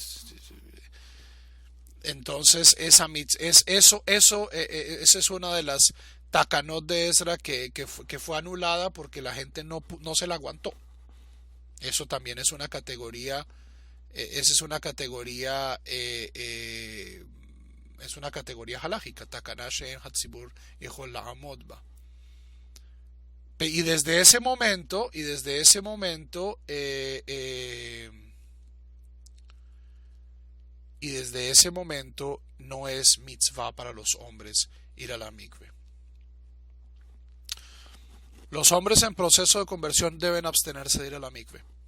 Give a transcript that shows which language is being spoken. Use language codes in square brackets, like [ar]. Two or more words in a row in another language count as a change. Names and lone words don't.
[es] Entonces esa es una de las takanot de Ezra que fue anulada porque la gente no se la aguantó. Eso también es una categoría, halágica, [he] תקנה שאין הציבור יכול לעמוד בה. [es] Y desde ese momento no es mitzvah para los hombres ir a la mikve. Los hombres en proceso de conversión deben abstenerse de ir a la mikve.